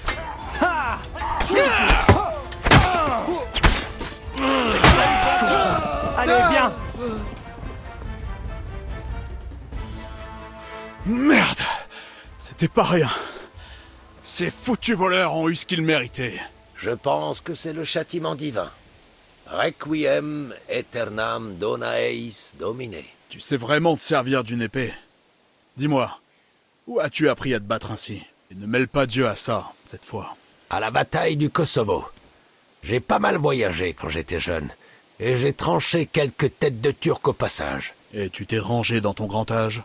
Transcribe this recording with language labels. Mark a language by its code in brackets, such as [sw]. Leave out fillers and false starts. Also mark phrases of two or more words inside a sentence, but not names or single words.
[fr] Allez, viens. Merde! C'était pas rien. Ces foutus voleurs ont eu ce qu'ils méritaient. Je pense que c'est le châtiment divin. [la] Requiem aeternam dona eis domine. [fr] Tu sais vraiment te servir d'une épée? Dis-moi, où as-tu appris à te battre ainsi? Et ne mêle pas Dieu à ça, cette fois. À la bataille du Kosovo. J'ai pas mal voyagé quand j'étais jeune, et j'ai tranché quelques têtes de Turcs au passage. Et tu t'es rangé dans ton grand âge?